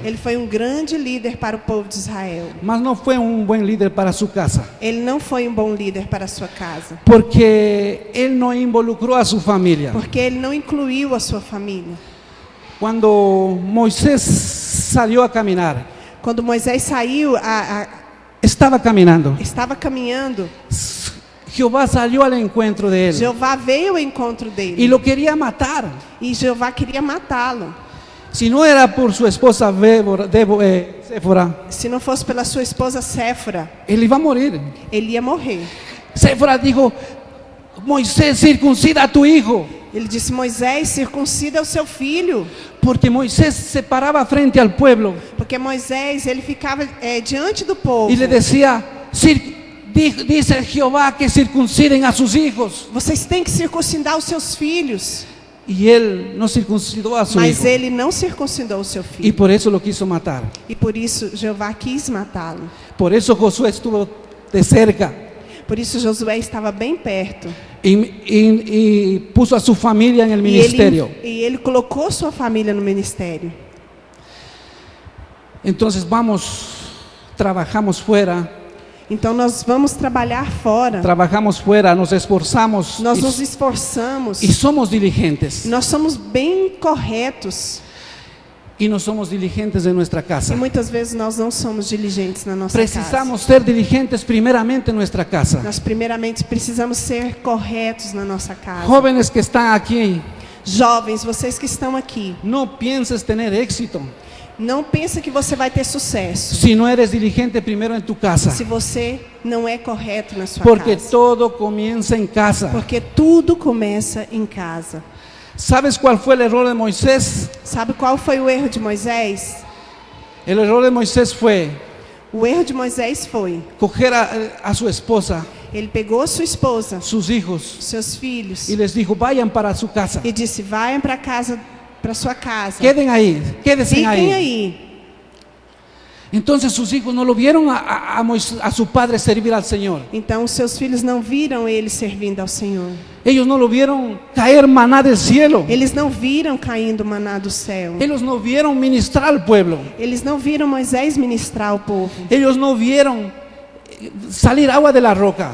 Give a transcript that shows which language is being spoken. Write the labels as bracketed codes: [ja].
[pt] ele foi um grande líder para o povo de Israel. [es] mas no fue un buen líder para su casa, [pt] Ele não foi um bom líder para a sua casa, [es] porque él no involucró a su familia. [pt] porque ele não incluiu a sua família. [es] Cuando Moisés salió a caminar, [pt] Quando Moisés saiu, [es] estaba caminando, [pt] estava caminhando, [es] Jehová salió al encuentro de él [pt] Jeová veio ao encontro [es] y [pt] dele, [es] lo quería matar. [pt] e Jeová queria matá-lo. [es] Si no era por su esposa Séfora, [pt] Se não fosse pela sua esposa Séfora, [es] él iba a morir. [pt] ele ia morrer. [es] Séfora dijo: Moisés, circuncida a tu hijo. [pt] Ele disse: Moisés, circuncida o seu filho. [es] Porque Moisés se paraba frente al pueblo [pt] Porque Moisés, ele ficava diante do povo. [es] y le decía: dice Jehová que circunciden a sus hijos. [pt] Vocês têm que circuncidar os seus filhos. [es] Y él no circuncidó a su [pt] Mas [es] hijo. [pt] ele não circuncidou o seu [es] Y [pt] filho. [es] por eso lo quiso matar. [pt] E por isso Jeová quis matá-lo. [es] Por eso Josué estuvo de cerca [pt] Por isso Josué estava bem perto. [es] y puso a su familia en el ministerio. [pt] E ele colocou sua família no ministério. [es] Entonces trabajamos fuera, [pt] Então nós vamos trabalhar fora. [es] nos esforzamos [pt] Nós nos esforçamos. [es] y somos diligentes. [pt] Nós somos bem corretos. [es] Y no somos diligentes en nuestra [pt] E [es] casa. [pt] muitas vezes nós não somos diligentes na nossa casa. [es] Precisamos ser diligentes primeramente en nuestra casa. [pt] Nós primeiramente precisamos ser corretos na nossa casa. [es] Jóvenes que están aquí, [pt] Jovens, vocês que estão aqui, [es] no pienses tener éxito [pt] não pensa que você vai ter sucesso [es] si no eres diligente primero en tu casa. [pt] se você não é correto na sua [es] Porque [pt] casa. [es] todo comienza en casa. [pt] Porque tudo começa em casa. [es] ¿Sabes cuál fue el error de Moisés? [pt] Sabe qual foi o erro de Moisés? [es] El error de Moisés fue [pt] O erro de Moisés foi: [es] coger a su esposa, [pt] ele pegou sua esposa, [es] sus hijos, [pt] seus filhos, [es] y les dijo: vayan para su casa. [pt] e disse: vai para casa, para sua casa. [es] Queden ahí, quédense [pt] Fiquem [es] ahí. [pt] aí. [es] Entonces sus hijos no lo vieron a su padre servir al Señor. [pt] Então os seus filhos não viram ele servindo ao Senhor. [es] Ellos no lo vieron caer maná del cielo. [pt] Eles não viram caindo maná do céu. [es] Ellos no vieron ministrar al pueblo. [pt] Eles não viram Moisés ministrar ao povo. [es] Ellos no vieron salir agua de la roca.